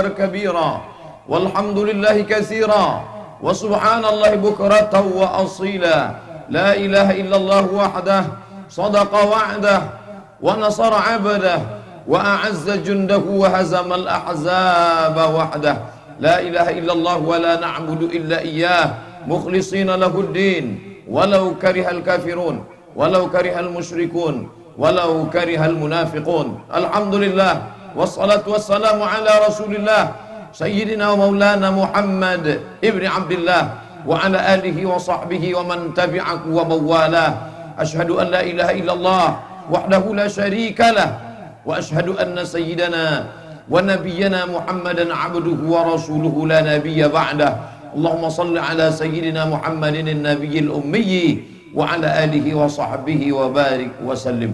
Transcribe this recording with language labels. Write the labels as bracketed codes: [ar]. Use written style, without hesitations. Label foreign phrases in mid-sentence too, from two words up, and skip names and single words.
[ar] كبيرا والحمد لله كثيرا وسبحان الله بكرة وأصيلا لا إله إلا الله وحده صدق وعده ونصر عبده وأعز جنده وهزم الأحزاب وحده لا إله إلا الله ولا نعبد إلا إياه مخلصين له الدين ولو كره الكافرون ولو كره المشركون ولو كره المنافقون. الحمد لله والصلاة والسلام على رسول الله سيدنا ومولانا محمد بن عبد الله وعلى آله وصحبه ومن تبعه ووالاه. أشهد أن لا إله إلا الله وحده لا شريك له وأشهد أن سيدنا ونبينا محمدا عبده ورسوله لا نبي بعده. اللهم صل على سيدنا محمد النبي الأمي وعلى آله وصحبه وبارك وسلم.